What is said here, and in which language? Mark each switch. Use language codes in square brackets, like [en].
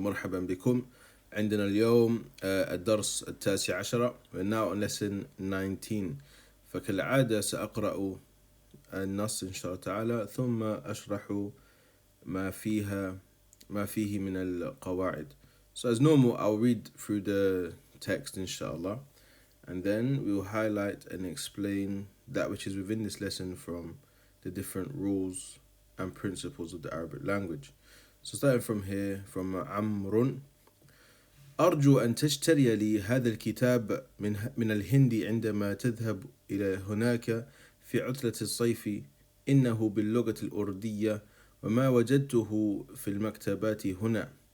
[ar] مرحبا بكم. عندنا اليوم الدرس 19. [en] We're now on lesson 19. [ar] فكالعادة سأقرأ النص إن شاء الله تعالى ثم أشرح ما فيه من القواعد. [en] So as normal, I'll read through the text inshallah, and then we will highlight and explain that which is within this lesson from the different rules and principles of the Arabic language. So starting from here, from [ar] عمرو: أرجو أن تشتري لي هذا الكتاب من الهند عندما تذهب إلى هناك في عطلة الصيف. إنه باللغة الأردية وما وجدته في المكتبات هنا.